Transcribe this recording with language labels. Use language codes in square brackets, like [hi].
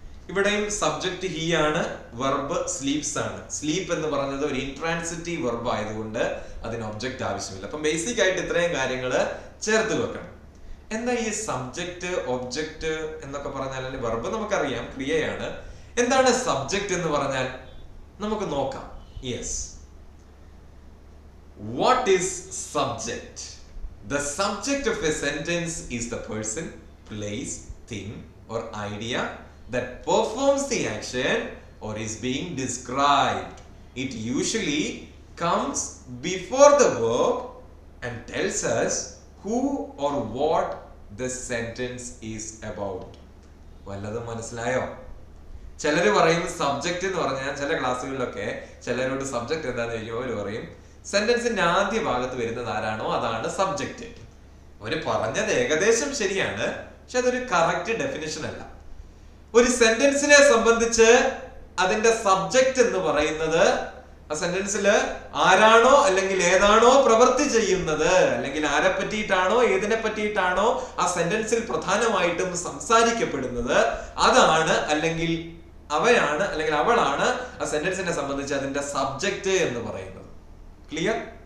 [ml] ഇവിടെയും subject he ആണ്, verb sleeps ആണ്. സ്ലീപ്പ് എന്ന് പറഞ്ഞത് ഒരു ഇൻട്രാൻസിറ്റീവ് വെർബ് ആയതുകൊണ്ട് അതിന് ഒബ്ജക്റ്റ് ആവശ്യമില്ല. അപ്പം ബേസിക് ആയിട്ട് ഇത്രയും കാര്യങ്ങൾ ചേർത്ത് വെക്കണം. എന്താ ഈ സബ്ജക്റ്റ് ഒബ്ജക്റ്റ് എന്നൊക്കെ പറഞ്ഞാൽ? അല്ലെങ്കിൽ വെർബ് നമുക്കറിയാം ക്രിയയാണ്. എന്താണ് സബ്ജക്റ്റ് എന്ന് പറഞ്ഞാൽ? നമുക്ക് നോക്കാം. [en] Yes, what is subject? The subject of a sentence is the person, place, thing or idea that performs the action or is being described. It usually comes before the verb and tells us who or what the sentence is about. [ml] വല്ലതും മനസ്സിലായോ? ചിലര് പറയും subject എന്ന് പറഞ്ഞാൽ, ചില ക്ലാസ്സുകളിലൊക്കെ ചിലരോട് subject എന്താന്ന് ചോദിക്കുമ്പോൾ അവര് പറയും സെന്റൻസിന്റെ ആദ്യ ഭാഗത്ത് വരുന്നത് ആരാണോ അതാണ് സബ്ജക്റ്റ്. അവര് പറഞ്ഞത് ഏകദേശം ശരിയാണ്, പക്ഷെ അതൊരു കറക്റ്റ് ഡെഫിനിഷൻ അല്ല. ഒരു സെന്റൻസിനെ സംബന്ധിച്ച് അതിന്റെ സബ്ജക്റ്റ് എന്ന് പറയുന്നത് ആ സെന്റൻസിൽ ആരാണോ അല്ലെങ്കിൽ ഏതാണോ പ്രവൃത്തി ചെയ്യുന്നത്, അല്ലെങ്കിൽ ആരെ പറ്റിയിട്ടാണോ ഏതിനെ പറ്റിയിട്ടാണോ ആ സെന്റൻസിൽ പ്രധാനമായിട്ടും സംസാരിക്കപ്പെടുന്നത്, അതാണ് അല്ലെങ്കിൽ അവയാണ് അല്ലെങ്കിൽ അവളാണ് ആ സെന്റൻസിനെ സംബന്ധിച്ച് അതിന്റെ സബ്ജക്റ്റ് എന്ന് പറയുന്നത്. ക്ലിയർ?